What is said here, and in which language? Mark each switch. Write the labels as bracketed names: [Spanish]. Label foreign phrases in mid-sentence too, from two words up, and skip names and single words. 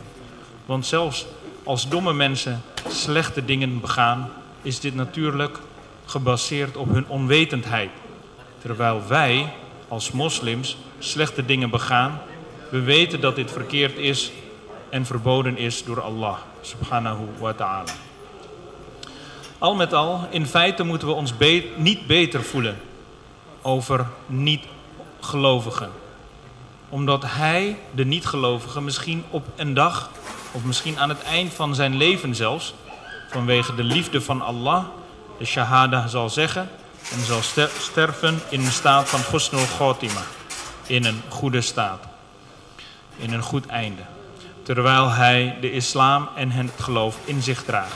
[Dutch] Want zelfs als domme mensen slechte dingen begaan, is dit natuurlijk gebaseerd op hun onwetendheid. Terwijl wij als moslims slechte dingen begaan, we weten dat dit verkeerd is en verboden is door Allah [Arabic] سبحانه وتعالى. [Dutch] Al met al, in feite moeten we ons niet beter voelen over niet-gelovigen. Omdat hij, de niet-gelovige, misschien op een dag, of misschien aan het eind van zijn leven zelfs, vanwege de liefde van Allah, de shahada zal zeggen, en zal sterven in een staat van [Arabic] حسن الخاتمة, [Dutch] in een goede staat, in een goed einde, terwijl hij de islam en het geloof in zich draagt.